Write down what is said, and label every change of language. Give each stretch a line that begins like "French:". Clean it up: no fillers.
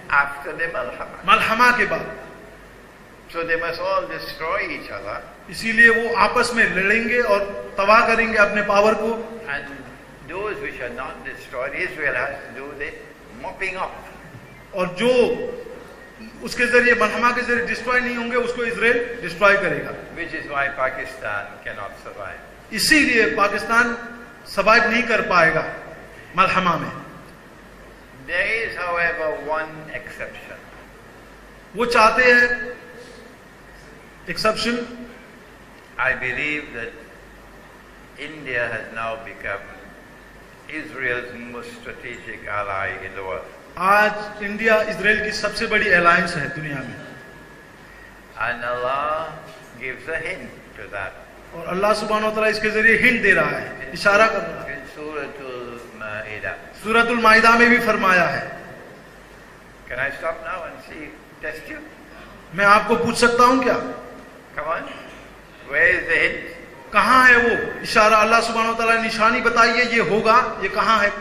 English: after the Malhama.
Hindi: मलहमा के बाद।
English: So they must all destroy each other,
Hindi: इसीलिए वो आपस में लड़ेंगे और तबाह करेंगे अपने पावर को,
English: and those which are not destroyed, Israel has to do the mopping up.
Hindi: और जो उसके जरिए मलहमा के जरिए डिस्ट्रॉय नहीं होंगे उसको इजराइल डिस्ट्रॉय करेगा।
English: Which is why Pakistan cannot survive.
Hindi: इसीलिए पाकिस्तान सर्वाइव नहीं कर पाएगा मलहमा में।
English: There is, however, one exception.
Hindi: वो चाहते हैं exception.
English: I believe that India has now become Israel's most strategic ally in the world.
Hindi: आज इंडिया इजराइल की सबसे बड़ी अलायंस है दुनिया में,
English: And Allah gives a hint to that.
Hindi: और अल्लाह सुब्हानो व तआला इसके जरिए हिंट दे रहा है, इशारा कर रहा है।
English: In Suratul Ma'idah.
Hindi: सूरतुल माइदा में भी फरमाया है।
English: Can I stop now and see, test you?
Hindi: मैं आपको पूछ सकता हूं क्या?
English: Come on. Where is the hint?
Hindi: कहाँ है वो इशारा? अल्लाह सुब्हानहू व तआला ने निशानी बताई है, ये होगा, ये कहाँ है?